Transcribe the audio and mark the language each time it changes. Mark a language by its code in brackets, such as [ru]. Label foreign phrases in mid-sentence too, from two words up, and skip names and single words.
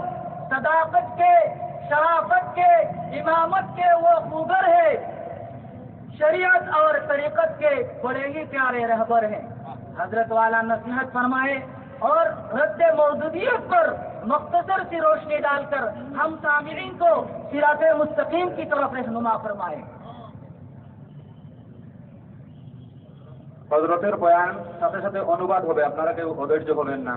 [ur] صداقت کے، شرافت کے، امامت کے وہ خوگر ہے، شریعت اور طریقت کے بڑے ہی پیارے رہبر ہیں۔ حضرت والا نصیحت فرمائے اور رد موجودیت پر مختصر سی روشنی ڈال کر ہم سامعین کو صراط مستقیم کی طرف رہنما فرمائے۔ [bn] হযরতের বয়ান সাথে সাথে অনুবাদ হবে, আপনারা কেউ অধৈর্য হবেন না।